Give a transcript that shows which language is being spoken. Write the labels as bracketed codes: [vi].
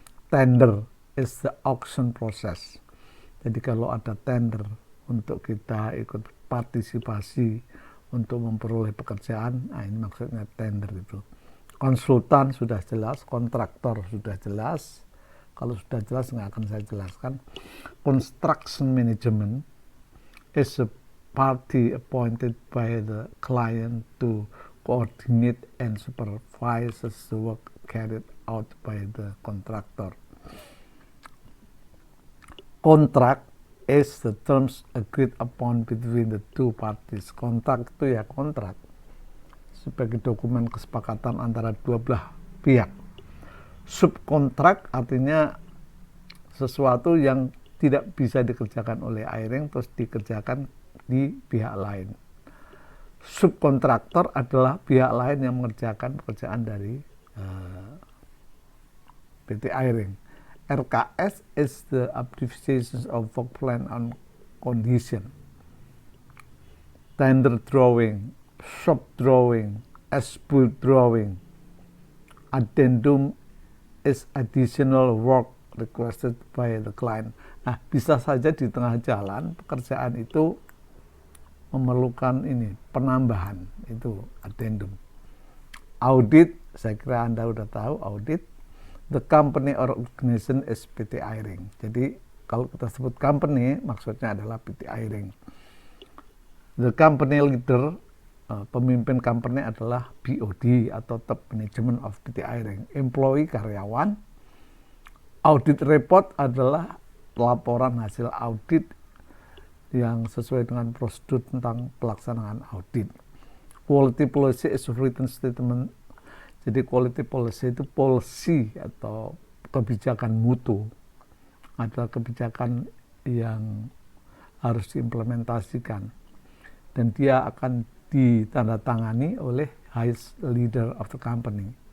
[en] Tender is the auction process. [id] Jadi kalau ada tender untuk kita ikut partisipasi untuk memperoleh pekerjaan, nah ini maksudnya tender itu. Konsultan sudah jelas, kontraktor sudah jelas. Kalau sudah jelas nggak akan saya jelaskan. [en] Construction management is a party appointed by the client to coordinate and supervise the work carried out by the contractor. Contract is the terms agreed upon between the two parties. [id] Kontrak itu ya kontrak sebagai dokumen kesepakatan antara dua belah pihak. Subkontrak artinya sesuatu yang tidak bisa dikerjakan oleh Airing terus dikerjakan di pihak lain. Subkontraktor adalah pihak lain yang mengerjakan pekerjaan dari PT Airing. [en] RKS is the abbreviation of work plan on condition. Tender drawing, shop drawing, as-built drawing. Addendum is additional work requested by the client. [id] Nah, bisa saja di tengah jalan pekerjaan itu memerlukan ini penambahan, itu addendum. Audit, saya kira Anda udah tahu audit. [en] The company or organization is PT Airing. [id] Jadi kalau kita sebut company maksudnya adalah PT Airing. [en] The company leader, [id] pemimpin company adalah [en] BOD atau top management of PT Airing. [id] Employee, karyawan. Audit report adalah laporan hasil audit yang sesuai dengan prosedur tentang pelaksanaan audit. [en] Quality policy is written statement. [id] Jadi quality policy itu policy atau kebijakan mutu, adalah kebijakan yang harus diimplementasikan dan dia akan ditandatangani oleh [en] highest leader of the company.